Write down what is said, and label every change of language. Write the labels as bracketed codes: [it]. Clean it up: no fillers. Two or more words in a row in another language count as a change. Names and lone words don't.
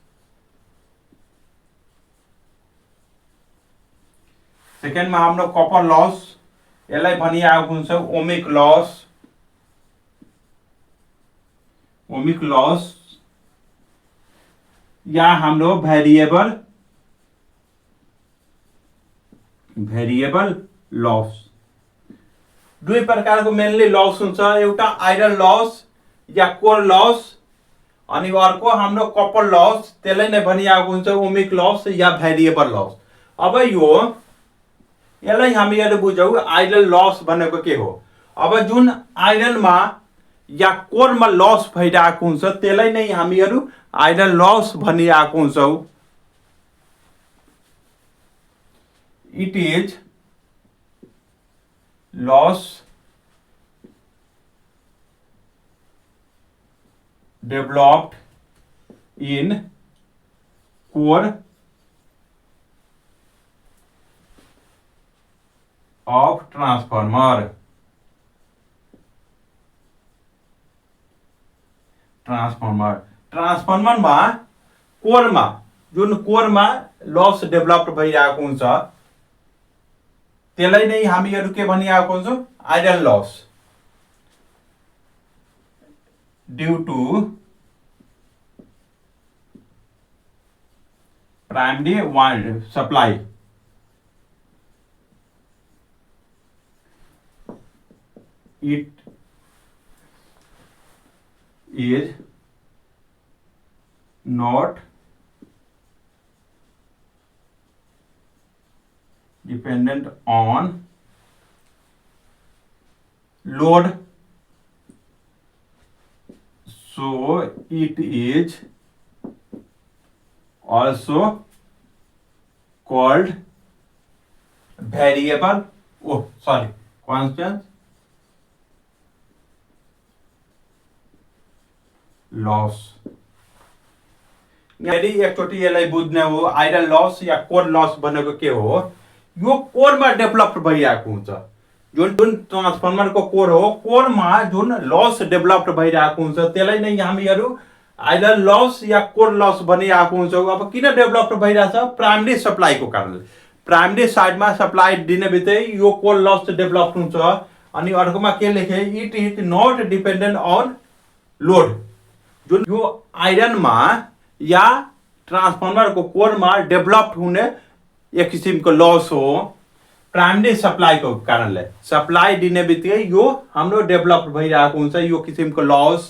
[ne] सेकेन्डमा हाम्रो [en] copper loss, [ne] यसलाई भनिएको हुन्छ [en] ohmic loss [ne] या हाम्रो [en] variable loss. [ne] दुई प्रकारको [en] mainly loss [ne] हुन्छ। एउटा [en] iron loss [ne] या [en] core loss [ne] अनि अर्को हाम्रो [en] copper loss, [ne] त्यसलाई नै भनिएको हुन्छ [en] ohmic loss [ne] या [en] variable loss. [ne] अब यसलाई हामीहरू बुझौँ [en] iron loss [ne] भनेको के हो। अब जुन आइरनमा या कोरमा लॉस भइरहेको हुन्छ त्यसलाई नै हामीहरू [en] iron loss [ne] भनिरहेको हुन्छौँ। [en] it is loss developed in core of transformer [ne] ट्रान्सफर्मरमा कोरमा जुन कोरमा [en] loss develop [ne] भइरहेको हुन्छ त्यसलाई नै हामीहरू के भनिरहेको हुन्छ [en] iron loss due to primary wide supply it is not dependent on load, so it is also called constant लॉस। [ne] यदि एकचोटि यसलाई बुझ्ने हो [en] iron loss [ne] या [en] core loss [ne] भनेको के हो, यो कोरमा डेभलप भइरहेको हुन्छ। जुन जुन ट्रान्सफर्मरको कोर हो, कोरमा जुन [en] loss develop [ne] भइरहेको हुन्छ त्यसलाई नै हामीहरू [en] iron loss [ne] या [en] core loss [ne] भनिरहेको हुन्छौँ। अब किन डेभलप भइरहेछ? [en] primary supplyको [ne] कारण। [en] primary sideमा [ne] सप्लाई दिने बित्तिकै यो [en] core loss develop [ne] हुन्छ। अनि अर्कोमा के लेखे, [en] it is not dependent on load. [ne] जुन यो आइरनमा या ट्रान्सफर्मरको कोरमा डेभलप हुने एक किसिमको लस हो [en] primary supplyको [ne] कारणले। सप्लाई दिने बित्तिकै यो हाम्रो डेभलप भइरहेको हुन्छ यो किसिमको लस।